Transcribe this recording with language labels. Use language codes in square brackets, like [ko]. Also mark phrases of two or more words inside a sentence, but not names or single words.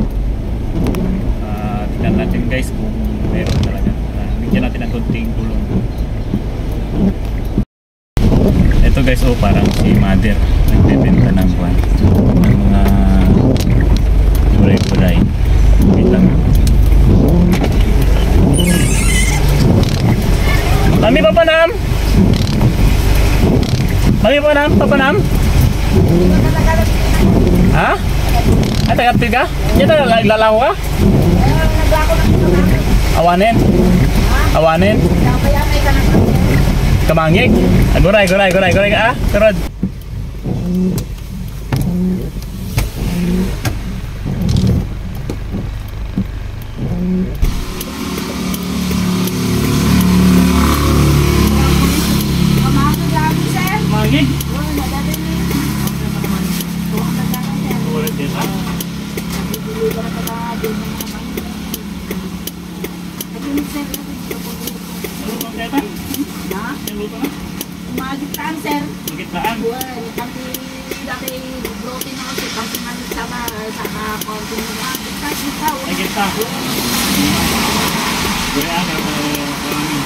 [tl] Tingnan natin guys kung meron talaga. Bigyan natin ng konting tulong. Ito guys, parang si Mother nagbebenta ng buwan ng mga gulay-gulay. Wait lang. [ilo] Mami, papanam? Mami, papanam? Ha? Ay, tagatid ka? Yan na, naglalaw ka? Awanin? Awanin? Kamangig? Guray ka, Karod. Kamangig? Magitaan, sir. Magitaan? Buwan. [tl] Kami dati brote na kasi kami manit sama sa konting magitaan. [ilo] Magitaan? Gure aga pa kami.